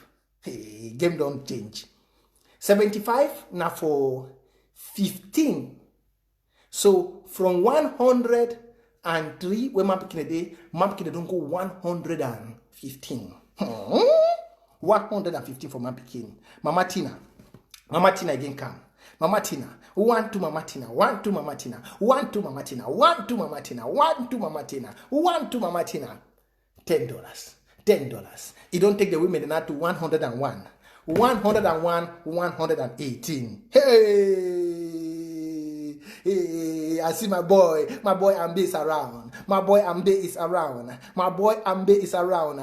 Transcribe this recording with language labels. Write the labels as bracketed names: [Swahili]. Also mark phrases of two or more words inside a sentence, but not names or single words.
[English] Hey, game don't change. 75 now for 15. So from 103, when man picking a day, don't go 115. 115 for man picking. Mama Tina again come. Mama Tina, 1 2 Mama Tina, 1 2 Mama Tina, 1 2 Mama Tina, 1 2 Mama Tina, 1 2 Mama Tina, 1 2 Mama Tina. $10. $10. You don't take the women now to 101. 101, 118. Hey, I see my boy Ambe is around. My boy Ambe is around. My boy Ambe is around.